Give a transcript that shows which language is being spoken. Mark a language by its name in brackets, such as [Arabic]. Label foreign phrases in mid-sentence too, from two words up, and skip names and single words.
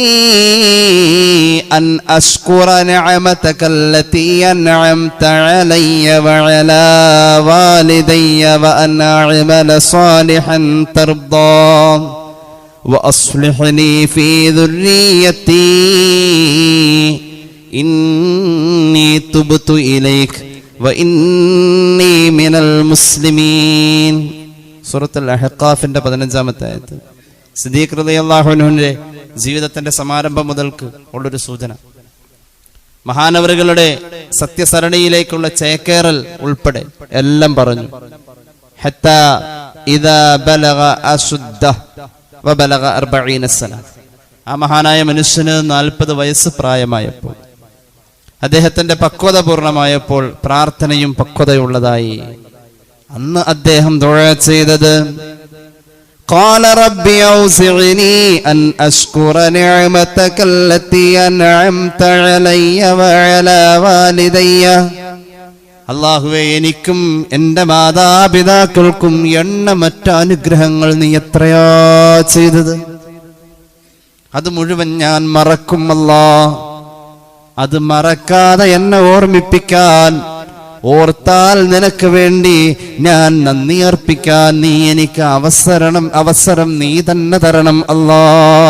[Arabic] أن أشكر نعمتك التي أنعمت علي وعلى والدي وأن أعمل صالحا ترضاه وأصلح لي في ذريتي إني تبت إليك وإني من المسلمين. [Malayalam] സൂറത്തുൽ അഹ്ഖാഫിന്റെ 15-ാമത്തെ ആയത്ത്. സിദ്ദീഖ് [Arabic] رضي الله عنه [Malayalam] ജീവിതത്തിന്റെ സമാരംഭം മുതൽക്ക് ഉള്ളൊരു സൂചന. മഹാനവറുകളുടെ സത്യസരണിയിലേക്കുള്ള ചേക്കേറൽ ഉൾപ്പെടെ എല്ലാം പറഞ്ഞു. [Arabic] حتى إذا بلغ أشده وبلغ 40 سنة. [Malayalam] ആ മഹാനായ മനുഷ്യന് 40 വയസ്സ് പ്രായമായപ്പോൾ, അദ്ദേഹത്തിന്റെ പക്വത പൂർണ്ണമായപ്പോൾ, പ്രാർത്ഥനയും പക്വതയുള്ളതായി. അന്ന് അദ്ദേഹം ദുആ ചെയ്തത് [Arabic] قال رب أوزعني أن أشكر نعمتك التي أنعمت علي وعلى والدي. [Malayalam] അല്ലാഹുവേ, എനിക്കും എൻ്റെ മാതാപിതാക്കൾക്കും എണ്ണമറ്റ അനുഗ്രഹങ്ങൾ നീ എത്രയാ ചെയ്തത്, അത് മുഴുവൻ ഞാൻ മറക്കും അല്ലാഹ്. അത് മറക്കാതെ എന്നെ ഓർമ്മിപ്പിക്കാൻ, ഓർത്താൽ നിനക്ക് വേണ്ടി ഞാൻ നന്ദി അർപ്പിക്കാൻ നീ എനിക്ക് അവസരം നീ തന്നെ തരണം അല്ലാഹ്.